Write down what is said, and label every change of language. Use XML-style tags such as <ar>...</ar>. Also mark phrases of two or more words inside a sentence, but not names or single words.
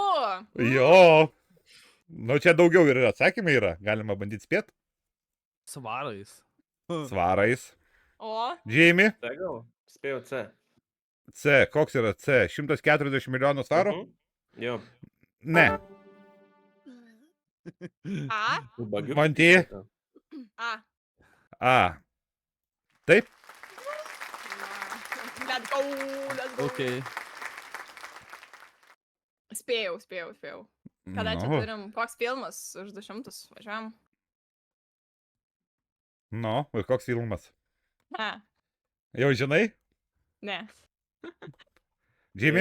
<lt>Jo. Nu, čia daugiau ir atsakymai yra. Galima bandyti spėti. Svarais. Svarais. O, Jamie. Tai gal? Spėjau C. C. Koks yra C? 140 milijonų svarų? Jo. Ne. A, Ubagiukas. Monty. A. A. Taip?</lt> <en>Let's go, let's go.</en> <lt>Okei. Spėjau. Kada čia Nu, turim, koks filmas už 200 važiuojam? nu, ir koks filmas? A, Jau žinai? ne. Jamie?</lt>